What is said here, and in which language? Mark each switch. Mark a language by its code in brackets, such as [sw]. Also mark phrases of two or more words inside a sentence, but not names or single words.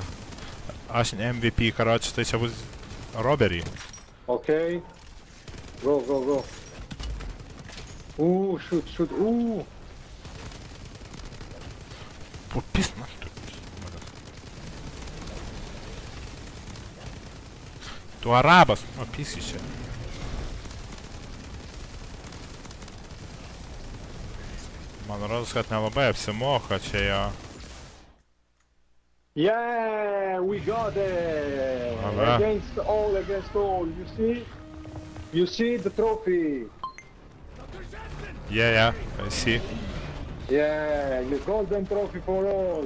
[lt] aš ne MVP karoči, tai čia bus robbery. [en] Okay. Go. Ooh, shoot. Ooh. [lt] Popis man tu. Tu arabas, popisi čia. Man rodos, kad nelabai apsimoka čia jo. [en] Yeah, we got it. Alright. Against all. You see the trophy. Yeah, I see. Yeah, the golden trophy for all.